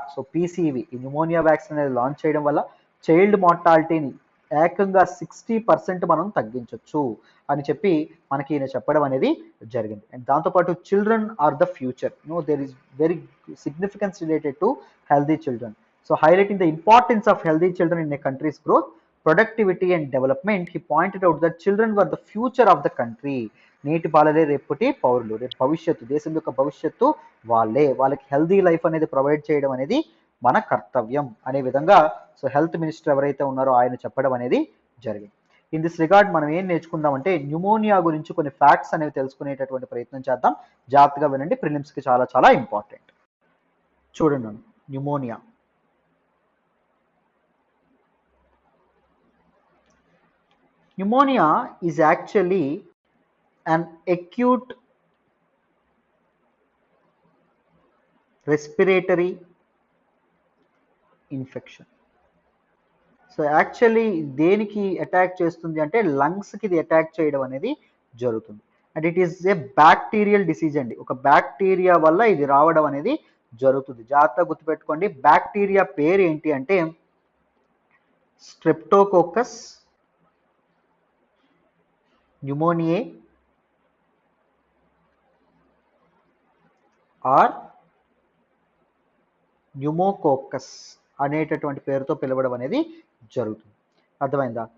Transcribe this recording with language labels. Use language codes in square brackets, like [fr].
[te] So PCV ఈ pneumonia vaccine అనేది launch చేయడం వల్ల చైల్డ్ మార్టాలిటీని ఏకంగా 60% మనం తగ్గించవచ్చు అని చెప్పి మనకి ఈయన చెప్పడం అనేది జరిగింది. [en] And దాంతోపాటు children are the future, there is very significance related to healthy children. So highlighting the importance of healthy children in a country's growth, productivity and development, he pointed out that children were the future of the country. [te] నేటి బాలలే రేపటి పౌరులు, రేపు భవిష్యత్తు, దేశం యొక్క భవిష్యత్తు వాళ్ళే, వాళ్ళకి హెల్దీ లైఫ్ అనేది ప్రొవైడ్ చేయడం అనేది మన కర్తవ్యం అనే విధంగా సో హెల్త్ మినిస్టర్ ఎవరైతే ఉన్నారో ఆయన చెప్పడం అనేది జరిగింది. [en] in this regard [te] మనం ఏం నేర్చుకుందామంటే న్యూమోనియా గురించి కొన్ని ఫ్యాక్ట్స్ అనేవి తెలుసుకునేటటువంటి ప్రయత్నం చేద్దాం. జాగ్రత్తగా వినండి, ప్రిలిమ్స్కి చాలా చాలా ఇంపార్టెంట్. [en] చూడండి, pneumonia Pneumonia is actually an acute respiratory infection. [te] So actually దేనికి అటాక్ చేస్తుంది అంటే లంగ్స్కి ఇది అటాక్ చేయడం అనేది జరుగుతుంది. [en] and it is a bacterial disease [te] అండి, ఒక బ్యాక్టీరియా వల్ల ఇది రావడం అనేది జరుగుతుంది. జాగ్రత్తగా గుర్తుపెట్టుకోండి, బ్యాక్టీరియా పేరు ఏంటి అంటే స్ట్రెప్టోకోకస్ న్యూమోనియే ఆర్ న్యూమోకోకస్ అనేటటువంటి పేరుతో పిలవడం అనేది జరుగుతుంది. అర్థమైందా?